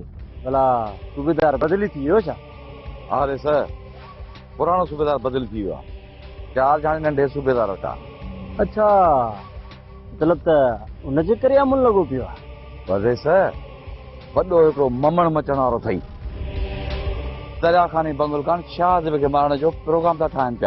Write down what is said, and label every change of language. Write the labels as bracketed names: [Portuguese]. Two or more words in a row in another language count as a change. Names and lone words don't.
[Sindhi] भला सूबेदार बदली थी वियो छा? हाँ रे सर, पुरानो सूबेदार बदल थी वियो आहे। 4 ॼणे नंढे सूबेदार वटा। अच्छा, मतलब त उनजे करे अमल लॻो पियो आहे। वधे सर, वॾो हिकिड़ो ममण मचण वारो अथई। दरियाखाने बंगुल खान शाहज़ेब खे मारण जो प्रोग्राम था ठाहिनि पिया।